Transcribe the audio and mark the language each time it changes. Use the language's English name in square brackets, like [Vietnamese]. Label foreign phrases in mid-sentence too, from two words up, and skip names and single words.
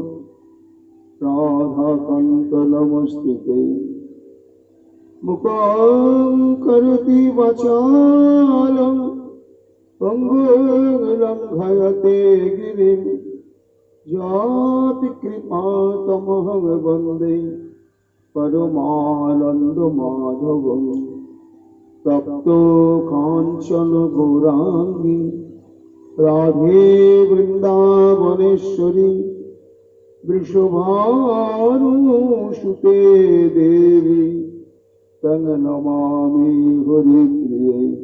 [Sanskrit] राधाकान्त नमस्ते मुखं करोति वाचालं पङ्गुं लङ्घयते गिरिं यत्कृपातमहं वन्दे परमानंद माधव তপ্ত কাঞ্চন গৌরাঙ্গী রাধে বৃন্দাবনেশ্বরী বৃষভানুসুতে দেবী তং নমামি হরিপ্রিয়ে